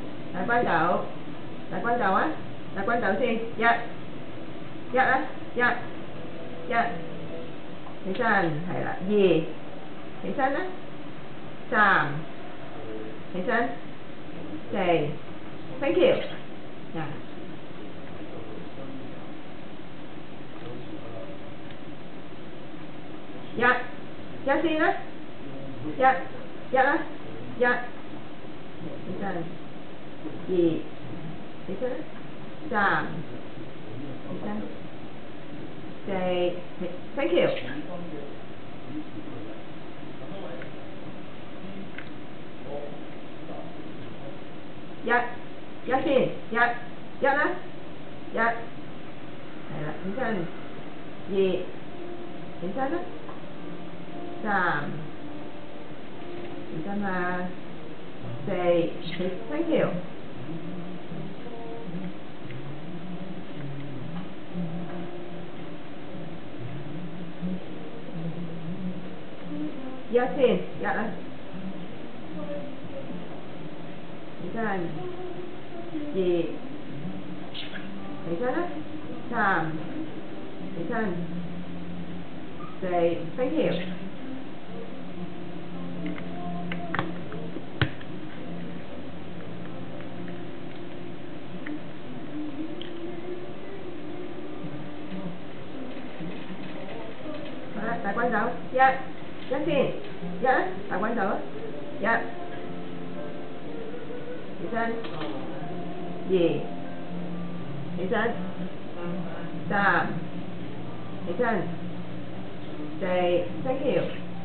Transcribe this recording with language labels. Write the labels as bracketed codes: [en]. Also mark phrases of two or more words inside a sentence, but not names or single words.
[yue] 大關斗，大關斗啊，大關斗先，一啊，一，起身，係啦，二，起身啦，三，起身，四 ， [en] thank you，呀， [yue] 一先啦，一啦，一，起身，二，起身，三，起身，四 ， [en] thank you。 [yue] 一先，一啦，一，係啦，起身，二，起身啦，三，起身啦，四 ， [en] thank you。 [yue] 一先，一啦，起身，二，起身啦，三，起身，四 ， [en] thank you。 [yue] 好啦，大關斗，一先，一啦，大關斗，一，起身，二，起身，三，起身，四 ， [en] thank you。